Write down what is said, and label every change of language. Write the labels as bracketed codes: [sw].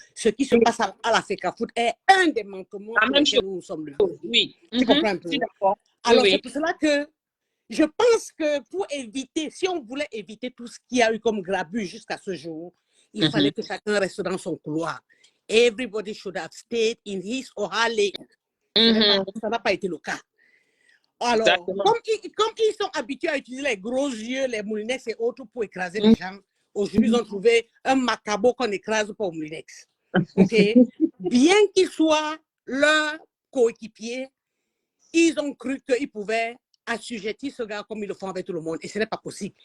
[fr] Ce qui se passe à la FECAFOOT est un des manquements pour lesquels nous nous sommes levés. Oui. Tu comprends un peu? Alors, c'est pour cela que je pense que pour éviter, si on voulait éviter tout ce qu'il y a eu comme grabuge jusqu'à ce jour, il fallait que chacun reste dans son couloir. [en] Everybody should have stayed in his or her lane. [fr] Ça n'a pas été le cas. Alors, comme ils sont habitués à utiliser les gros yeux, les moulinex et autres pour écraser les gens, aujourd'hui, ils ont trouvé un macabo qu'on écrase pour moulinex. Okay? Bien qu'ils soient leurs coéquipiers, ils ont cru qu'ils pouvaient assujettir ce gars comme ils le font avec tout le monde. Et ce n'est pas possible.